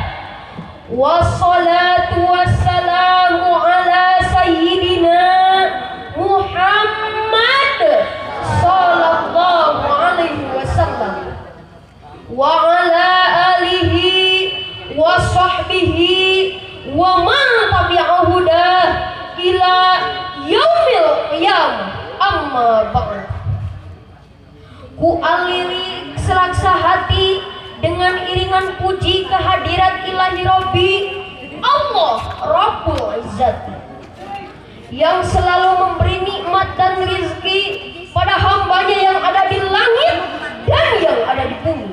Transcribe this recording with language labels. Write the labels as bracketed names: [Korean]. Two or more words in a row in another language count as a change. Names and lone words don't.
[Arabic] والصلاة والسلام على سيدنا محمد صلى الله عليه وسلم وعلى آله وصحبه ومن تبعه ده إلى يوم القيامة. أما بعد. [Indonesian] Ku aliri selaksa hati dengan iringan puji kehadirat [Arabic] إلهي ربي الله رب العزة [Indonesian] yang selalu memberi nikmat dan rizki pada hambanya yang ada di langit dan yang ada di bumi.